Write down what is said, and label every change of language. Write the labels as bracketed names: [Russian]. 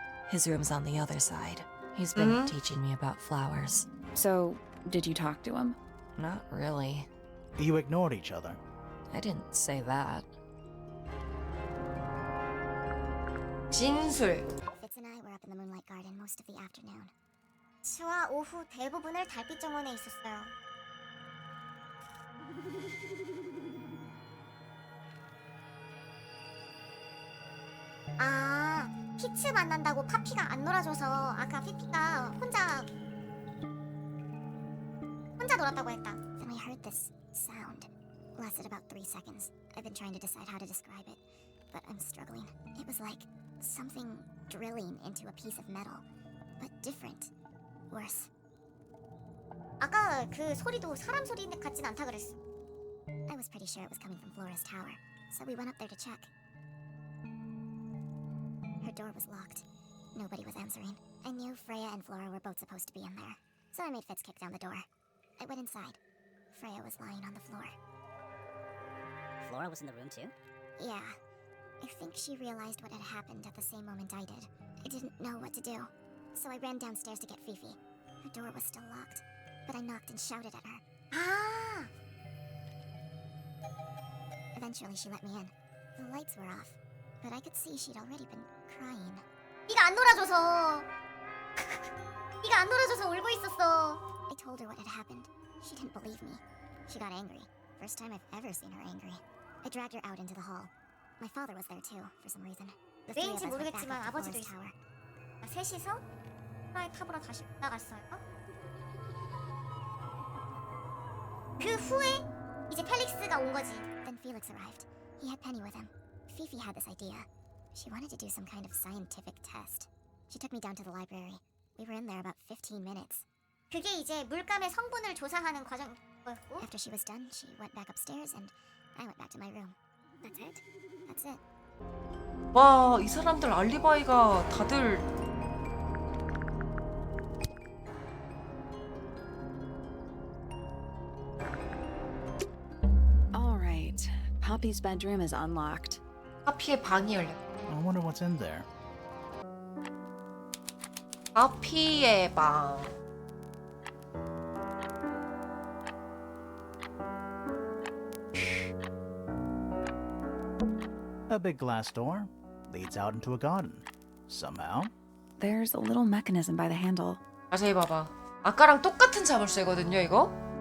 [English] His room's on the other side. He's been teaching me about flowers. So, did you talk to him? Not really. You ignored each other. I didn't say that. [Korean] 진술. [English] Fitz and I were up in the moonlight garden most of the afternoon. [Korean] 저와 오후 대부분을 달빛 정원에 있었어요. 아, 피츠 만난다고 파피가 안 놀아줘서 아까 피피가 혼자 놀았다고 했다. [English] Then we heard this sound. Lasted about 3 seconds. I've been trying to decide how to describe it, but I'm struggling. It was like something drilling into a piece of metal, but different. Worse. [Korean] 아까 그 소리도 사람 소리 같진 않다 그랬어. [English] I was pretty sure it was coming from Flora's tower, so we went up there to check. Her door was locked. Nobody was answering. I knew Freya and Flora were both supposed to be in there, so I made Fitz kick down the door. I went inside. Freya was lying on the floor. Flora was in the room too? Yeah. I think she realized what had happened at the same moment I did. I didn't know what to do, so I ran downstairs to get Fifi. Her door was still locked, but I knocked and shouted at her. Ah! Eventually, she let me in. The lights were off, but I could see she'd already been crying. [Korean] 네가 안 놀아줘서. 네가 안 놀아줘서 울고 있었어. [English] I told her what had happened. She didn't believe me. She got angry. First time I've ever seen her angry. I dragged her out into the hall. My father was there too, for some reason. The three of us went back up to Flora's tower. [Korean] 셋이서 플라이 탑으로 다시 올라갔어요. 그 후에 이제 펠릭스가 온 거지. [English] Then Felix arrived. He had Penny with him. Fifi had this idea. She wanted to do some kind of scientific test. She took me down to the library. We were in there about 15 minutes. [Korean] 그게 이제 물감의 성분을 조사하는 과정이었고. [English] After she was done, she went back upstairs and I went back to my room. That's it. That's it. [Korean] 와, 이 사람들 알리바이가 다들 [English] All right. Poppy's bedroom is unlocked. [Korean] 파피의 방이 열려. [English] I wonder what's in there. [Korean] 파피의 방. [English] A big glass door leads out into a garden. Somehow, There's a little mechanism by the handle. [Korean] 자세히 봐봐. 아까랑 똑같은 자물쇠거든요, 이거.